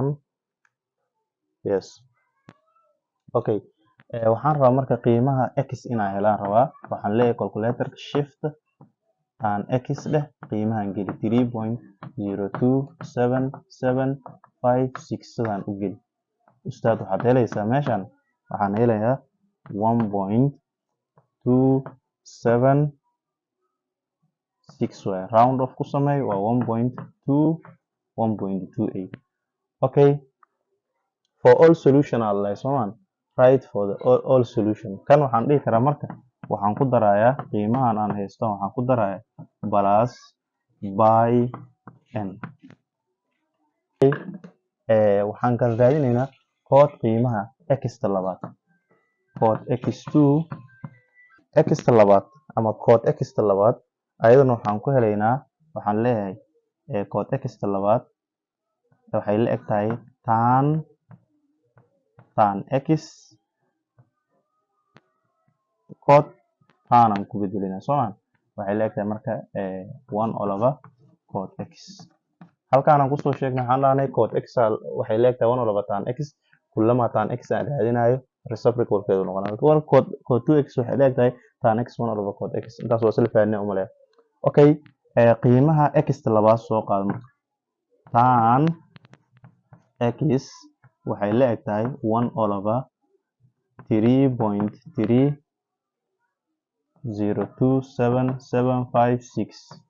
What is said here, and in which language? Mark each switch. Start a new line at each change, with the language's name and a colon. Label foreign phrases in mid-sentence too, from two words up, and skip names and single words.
English: yes okay
Somali: waxaan rabaa marka qiimaha x inaan helaan rabaa, waxaan leeyahay calculatorka
English: shift tan
Somali: x dheh qiimahan geli 3.02776 sidaan u geli. ustaad waxaad helaysaa meeshan waxaan helayaa 1.276 waay,
English: round off
Somali: ku sameey waa 1.28.
English: okay for all solution
Somali: alla soomaan
English: right for the all solution
Somali: kan waxaan dhihi karaa marka waxaan ku darayaa qiimahan aan haysto waxaan ku darayaa
English: plus by n.
Somali: waxaan kala raadinaynaa cot qiimaha x labaad, cot x2 x labaad ama cot x labaad ayadana waxaan ku helaynaa, waxaan leeyahay cot x labaad waxay la eg tahay tan x cot tan aan ku bedelinaa soomaan waxay la eg tahay marka 1
English: all over cot x.
Somali: halkaan aan kusoo sheegnay waxaan dhahnay cot x waxay la eg tahay 1
English: all over tan x
Somali: kullama tan x aan raadinayo reciprocalkeedu noqonaa. cot 2x waxay la eg tahay tan x 1
English: all over cot x.
Somali: intaas waa isla fahanay umaleeya. okay qiimaha x labaad soo qaado marka tan x waxay la eg tahay 1 over 3.302776.